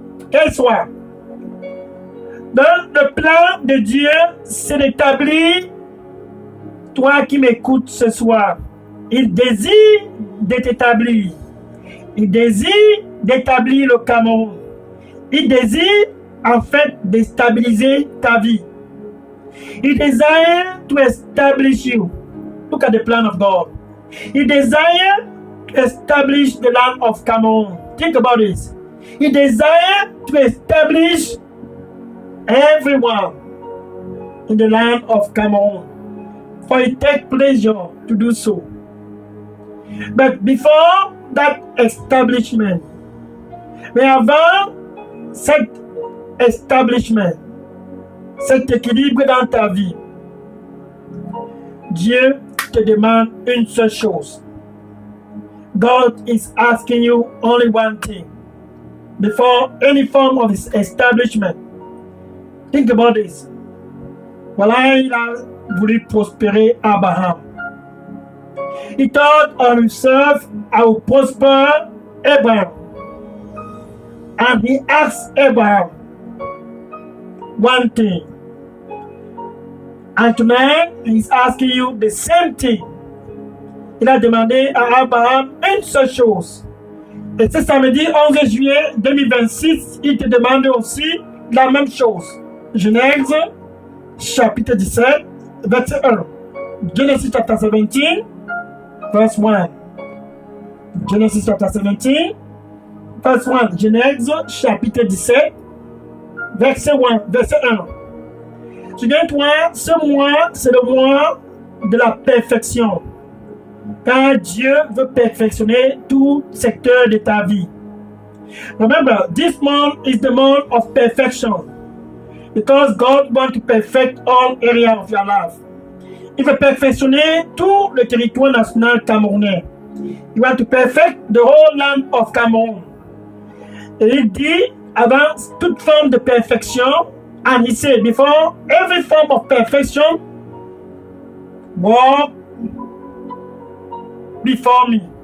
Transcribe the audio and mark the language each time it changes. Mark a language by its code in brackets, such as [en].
[fr] Quel soit, dans le plan de Dieu, c'est d'établir, toi qui m'écoutes ce soir, il désire de t'établir. Il désire d'établir le Cameroun. Il désire en fait de stabiliser ta vie. [en] He desires to establish you. Look at the plan of God. He desires to establish the land of Cameroon. Think about this. He desires to establish everyone in the land of Cameroon. For he takes pleasure to do so. But before that establishment, [fr] mais avant cet establishment, cet équilibre dans ta vie, Dieu te demande une seule chose. [en] God is asking you only one thing. Before any form of establishment, think about this. [fr] Voilà, il a voulu prospérer Abraham. [en] He thought of himself, I will prosper Abraham. And he asked Abraham one thing. And tonight, he's asking you the same thing. [fr] Il a demandé à Abraham une seule chose. Et ce samedi 11 juillet 2026, il te demande aussi la même chose. Genèse, chapitre 17, verset 1. [en] Genesis chapter 17, verse 1. Genesis chapter 17, verse 1. [fr] Genèse, chapitre 17, verset 1. Verset 1. Souviens-toi, ce mois, c'est le mois de la perfection. Car Dieu veut perfectionner tout secteur de ta vie. [en] Remember, this month is the month of perfection. Because God wants to perfect all areas of your life. [fr] Il veut perfectionner tout le territoire national camerounais. [en] He wants to perfect the whole land of Cameroon. [fr] Et il dit, avant toute forme de perfection, [en] and he said, before every form of perfection, walk before me.